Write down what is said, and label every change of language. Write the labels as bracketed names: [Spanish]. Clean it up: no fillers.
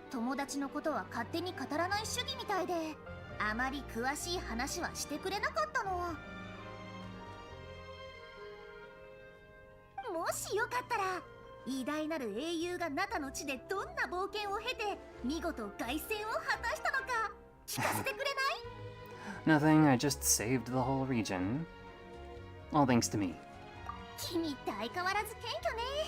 [Japanese] 友達のことは勝手に語らない主義みたいで、あまり詳しい話はしてくれなかったの。もしよかったら、偉大なる英雄がナタの地でどんな冒険を経て見事凱旋を果たしたのか聞かせてくれない？ [English] Nothing, I just saved the whole region. All thanks to me. [Japanese] 君って相変わらず謙虚ね。